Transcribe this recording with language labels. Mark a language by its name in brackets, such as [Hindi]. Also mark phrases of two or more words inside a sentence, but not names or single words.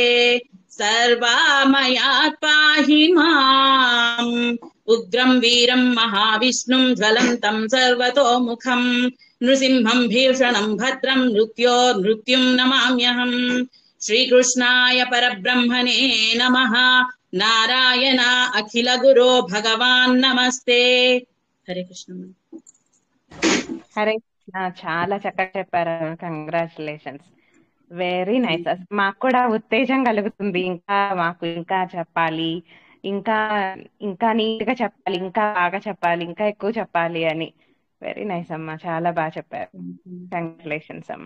[Sanskrit] सर्वामयात् पाहि माम् उग्रं वीरं महाविष्णुं ज्वलन्तं सर्वतोमुखं नृसिंहं भीषणं भद्रं मृत्युं नमाम्यहम् श्रीकृष्णाय परब्रह्मणे नमः नारायण अखिल गुरो भगवान् नमस्ते हरे कृष्ण [Telugu] హరే కృష్ణ. చాలా చక్కగా చెప్పారు. [English] congratulations, very nice. [Telugu] మాకు కూడా ఉత్తేజం కలుగుతుంది. మాకు ఇంకా చెప్పాలి, ఇంకా ఇంకా నీట్ గా చెప్పాలి, ఇంకా బాగా చెప్పాలి, ఇంకా ఎక్కువ చెప్పాలి అని. [English] very nice [Telugu] అమ్మా, చాలా బాగా చెప్పారు. కంగ్రాచులేషన్స్ అమ్మా.